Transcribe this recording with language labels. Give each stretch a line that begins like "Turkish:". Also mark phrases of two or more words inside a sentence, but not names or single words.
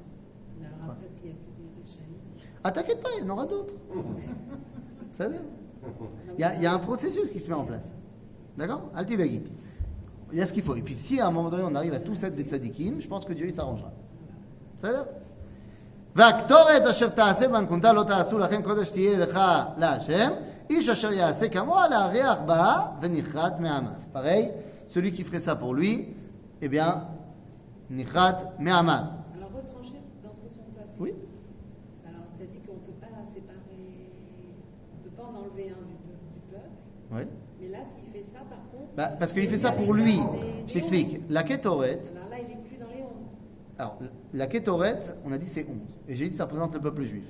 French: Mais alors après, s'il n'y a plus des Rechaim. Ah, t'inquiète pas, il y en aura d'autres. Ça veut dire il y a un processus qui se met en place. D'accord? Altidagi. Il y a ce qu'il faut. Et puis si à un moment donné on arrive à tous être des tzadikim, je pense que Dieu il s'arrangera. Ça veut dire
Hebrew: והקטורת אשר תעשה בנקונתה לא תעשו לכם קודש תהיה לך להשם איש אשר יעשה כמוה להריח בה ונכרת מעמיו.
French: Pareil, celui qui ferait ça pour lui, eh bien,
Hebrew: נכרת מעמיו.
French: Alors retrancher d'entre son peuple. Oui. Alors tu as dit qu'on ne peut pas séparer, on ne peut pas en enlever un du peuple. Oui. Mais là, s'il fait ça, par contre... Parce qu'il fait ça pour lui. Je t'explique. La Kétoret, Alors là, il n'est plus dans les 11. alors, la Kétoret, on a dit c'est 11. Et j'ai dit que ça représente le peuple juif.